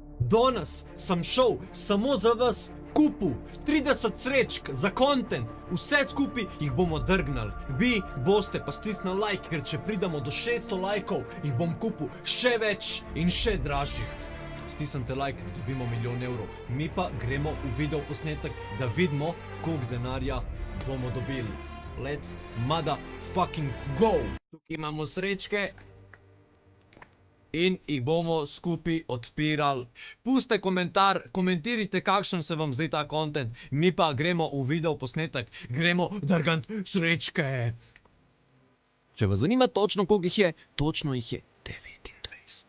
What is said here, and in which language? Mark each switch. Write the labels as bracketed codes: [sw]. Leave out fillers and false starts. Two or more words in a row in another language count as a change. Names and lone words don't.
[sl] Danes sem šel samo za vas, kupil 30 srečk za content, vse skupaj jih bomo drgnali. Vi boste pa stisnili like, ker če pridemo do 600 lajkov, jih bom kupil še več in še dražjih. Stisnite like, da dobimo €1 milijon. Mi pa gremo v video posnetek, da vidimo, koliko denarja bomo dobili. [en] Let's motherfucking go! [sl] Tukaj imamo srečke. In jih bomo skupaj odpirali. Pustite komentar, komentirajte, kakšen se vam zdi ta content. Mi pa gremo v video posnetek, gremo drgant srečke. Če vas zanima točno, koliko jih je, točno jih je 29.